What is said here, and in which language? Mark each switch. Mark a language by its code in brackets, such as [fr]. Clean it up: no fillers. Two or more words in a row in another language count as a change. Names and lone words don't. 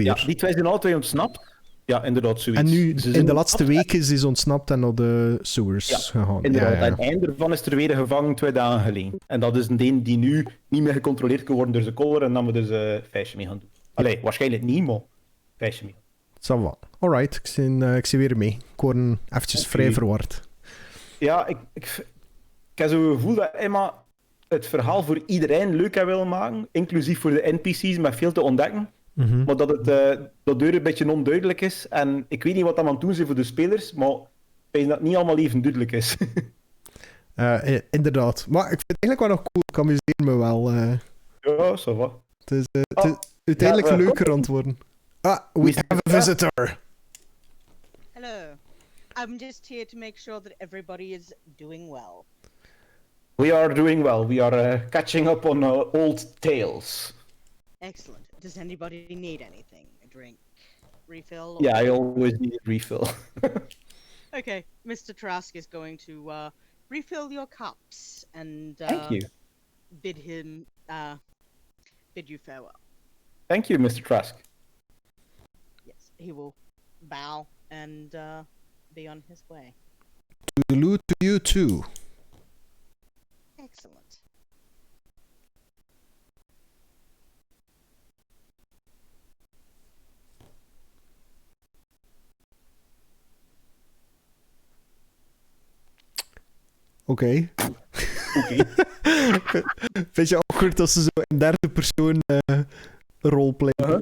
[nl] Ja, die 2 zijn alle 2 ontsnapt. Ja, inderdaad, zoiets. En nu, Ze in zijn de ontsnapt laatste weken is hij ontsnapt en naar de sewers gegaan. Inderdaad, Ja, ja. en het einde ervan is er weer gevangen 2 dagen geleden. En dat is een ding die nu niet meer gecontroleerd kan worden door zijn collar en dan we dus een feestje mee gaan doen. Allee, waarschijnlijk niet, maar feestje mee. [fr] Ça va. [nl] Alright, ik zie weer mee. Ik word eventjes vrij verward. Ja, ik heb zo'n gevoel dat Emma het verhaal voor iedereen leuk had willen maken, inclusief voor de NPC's met veel te ontdekken. Mhm. Maar dat dat deur een beetje onduidelijk is. En ik weet niet wat dat aan het doen zijn voor de spelers, maar ik denk dat het niet allemaal even duidelijk is. Inderdaad. Maar ik vind het eigenlijk wel nog cool. Ik amuseer me wel. Ja, [fr] ça va. [nl] Het is uiteindelijk ja, leuker antwoorden. [en] Ah, we have a visitor. Hello. I'm just here to make sure that everybody is doing well. We are doing well. We are catching up on old tales. Excellent. Does anybody need anything? A drink? Refill? or- Yeah, I always need a refill. Okay, Mr. Trask is going to refill your cups and Thank you. bid you farewell. Thank you, Mr. Trask. Yes, he will bow and be on his way. Toodaloo to you too. Excellent. [nl] Oké. Vind je awkward als ze zo in derde persoon roleplayen?